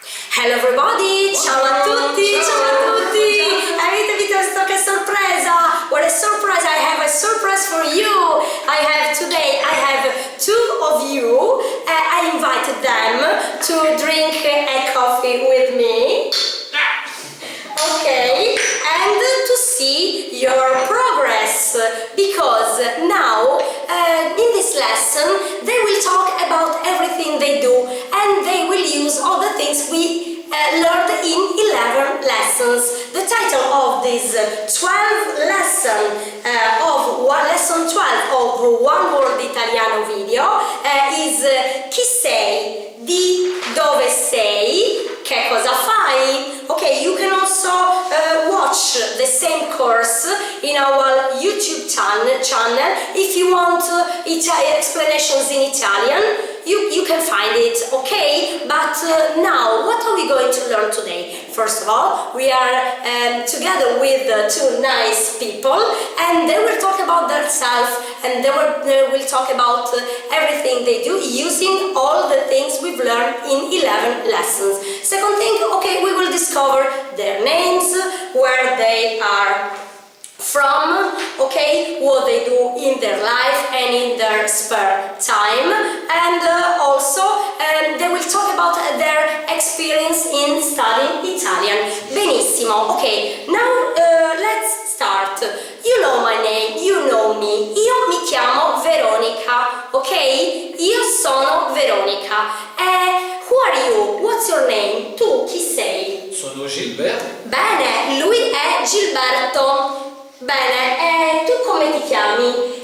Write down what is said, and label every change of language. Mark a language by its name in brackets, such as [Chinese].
[English] Hello everybody, [Italian] ciao a tutti, ciao a tutti. Avete visto che sorpresa? [English] What a surprise, I have a surprise for you. I have two of you. I invited them to drink a coffee with me. Okay, and to see your progress, because now in this lesson they will talk about everything they do and they will use all the things we learned in 11 lessons. The title of this 12 lesson lesson 12 of One Word Italiano video is [Italian] chi sei, di dove sei, che cosa fai. [English] Okay, you can also watch the same course in our YouTube channel. If you want explanations in Italian, you can find it, okay? But now, what are we going to learn today? First of all, we are together with two nice people, and they will talk about themselves, and they will talk about everything they do using all the things we've learned in 11 lessons. Second thing, okay, we will discover their names, where they are from, okay, what they do in their life and in their spare time, and also they will talk about their experience in studying Italian. Benissimo, okay, now let's start. You know my name, you know me. [Italian] Io mi chiamo Veronica, ok? Io sono Veronica. [English] Who are you? What's your name? [Italian] Tu chi sei? Sono Gilberto. Bene, lui è Gilberto. Bene, tu come ti chiami?